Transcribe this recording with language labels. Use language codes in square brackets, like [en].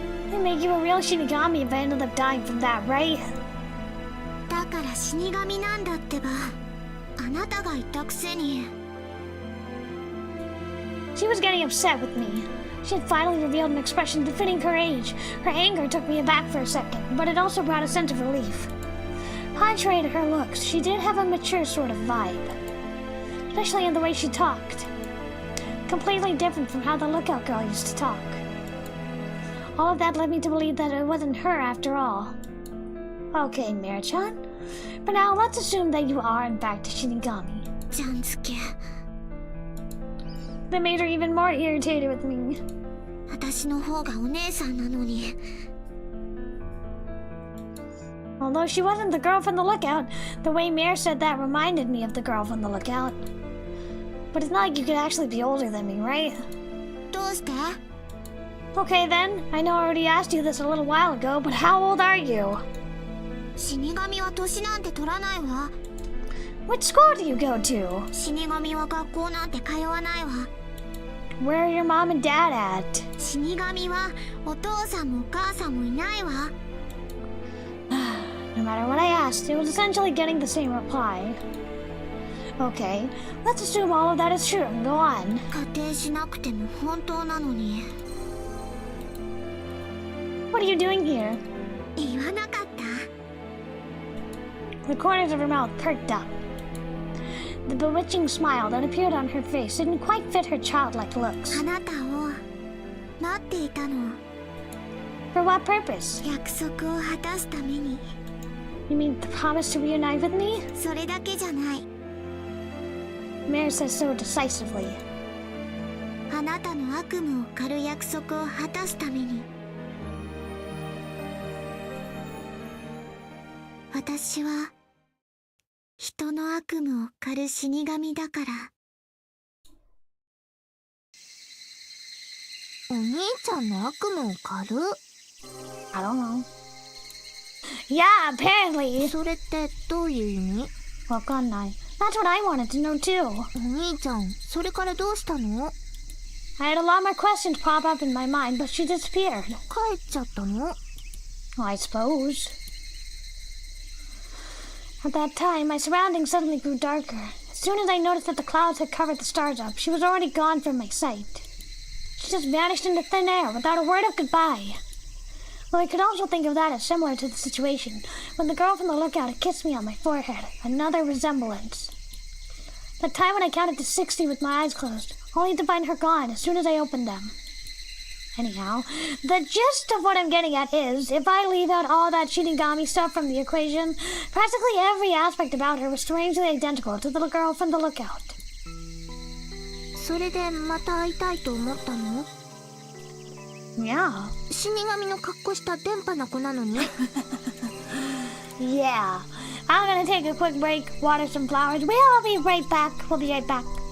[en] They make you a real Shinigami if I ended up dying from that, right? [ja] だから死神なんだってば。あなたが言ったくせに。 [en] She was getting upset with me. She had finally revealed an expression befitting her age. Her anger took me aback for a second, but it also brought a sense of relief. Contrary to her looks, she did have a mature sort of vibe. Especially in the way she talked. Completely different from how the lookout girl used to talk. All of that led me to believe that it wasn't her after all. Okay, Mira-chan. For now, let's assume that you are in fact a Shinigami. [ja] ちゃんづけ。 [en] That made her even more irritated with me. [ja] 私の方がお姉さんなのに。 [en] Although she wasn't the girl from the lookout, the way Mare said that reminded me of the girl from the lookout. But it's not like you could actually be older than me, right? [ja] どうして？ [en] Okay then, I know I already asked you this a little while ago, but how old are you? [ja] 死神は年なんて取らないわ。 [en] What school do you go to? [ja] 死神は学校なんて通わないわ。 [en] Where are your mom and dad at? [ja] 死神はお父さんもお母さんもいないわ。 [en] No matter what I asked, it was essentially getting the same reply. Okay, let's assume all of that is true and go on. [ja] 仮定しなくても本当なのに。 [en] What are you doing here? [ja] 言わなかった？ [en] The corners of her mouth perked up. The bewitching smile that appeared on her face didn't quite fit her childlike looks. [ja] あなたを待っていたの。 [en] For what purpose? [ja] 約束を果たすために。 [en] You mean the promise to reunite with me? [ja] それだけじゃない。 [en] Mare says so decisively. [ja] あなたの悪夢を狩る約束を果たすために。私は人の悪夢を狩る死神だから。お兄ちゃんの悪夢を狩る？ [en] I don't know. Yeah, apparently. [ja] それってどういう意味？わかんない。 [en] That's what I wanted to know too. [ja] お兄ちゃん、それからどうしたの？ [en] I had a lot more questions pop up in my mind, but she disappeared. [ja] 帰っちゃったの？ [en] I suppose. At that time, my surroundings suddenly grew darker. As soon as I noticed that the clouds had covered the stars up, she was already gone from my sight. She just vanished into thin air without a word of goodbye. Though I could also think of that as similar to the situation when the girl from the lookout had kissed me on my forehead. Another resemblance. That time when I counted to 60 with my eyes closed, only to find her gone as soon as I opened them. Anyhow, the gist of what I'm getting at is, if I leave out all that Shinigami stuff from the equation, practically every aspect about her was strangely identical to the little girl from the lookout. [ja] それでまた会いたいと思ったの？ [en] Yeah. [ja] 死神の格好した電波な子なのに？ [en] Yeah. I'm gonna take a quick break, water some flowers. We'll be right back. We'll be right back.